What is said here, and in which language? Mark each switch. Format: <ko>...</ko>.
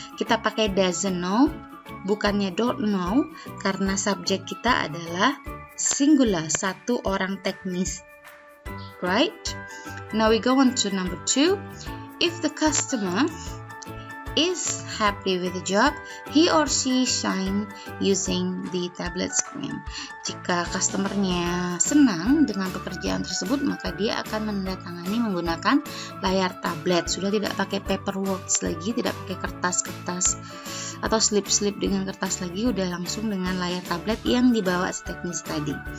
<id>Kita pakai</id> <en>doesn't know,</en> <id>bukannya</id> <en>don't know,</en> <id>karena subjek kita adalah singular, satu orang teknis.</id> <en>Right? Now we go on to number 2. If the customer is happy with the job, he or she shine using the tablet screen.</en> <id>Jika customernya senang dengan pekerjaan tersebut, maka dia akan menandatangani menggunakan layar tablet. Sudah tidak pakai paperwork lagi, tidak pakai kertas-kertas atau slip-slip dengan kertas lagi, udah langsung dengan layar tablet yang dibawa si teknis tadi.</id>